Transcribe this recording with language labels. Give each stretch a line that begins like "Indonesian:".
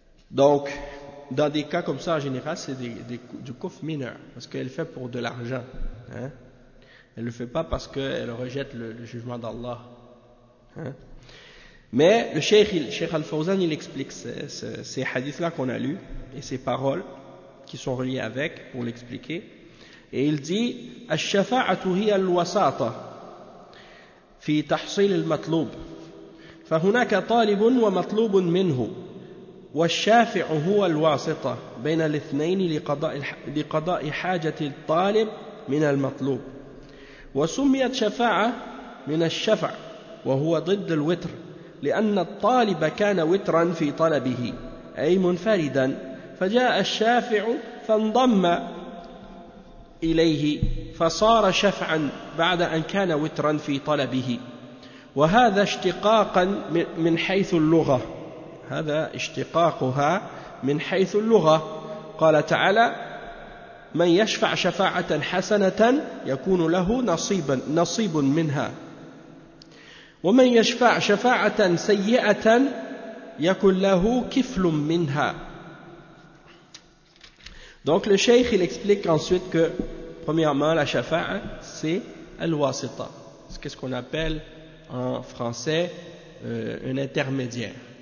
French: Donc, dans des cas comme ça, en général, c'est du kufr mineur, parce qu'elle le fait pour de l'argent. Hein? Elle le fait pas parce qu'elle rejette le jugement d'Allah. Hein? Mais le Cheikh Al-Fawzan, il explique ces hadiths-là qu'on a lus et ces paroles qui sont reliées avec pour l'expliquer. Et il dit
Arabic: « الشفاعة هي الوساطة في تحصيل المطلوب فهناك طالب ومطلوب منه والشافع هو الواسطة بين الاثنين لقضاء حاجة الطالب من المطلوب. وسميت شفاعة من الشفع وهو ضد الوتر، لأن الطالب كان وترا في طلبه أي منفردا، فجاء الشافع فانضم إليه فصار شفعا بعد أن كان وترا في طلبه. وهذا اشتقاقا من حيث اللغة، هذا اشتقاقها من حيث اللغة. قال تعالى: من يشفع شفاعة حسنة يكون له نصيب منها، ومن يشفع شفاعة سيئة يكون له كفل منها.
French: Donc le cheikh il explique ensuite que premièrement la shafa'a c'est al-wasita, qu'est-ce qu'on appelle en français un intermédiaire.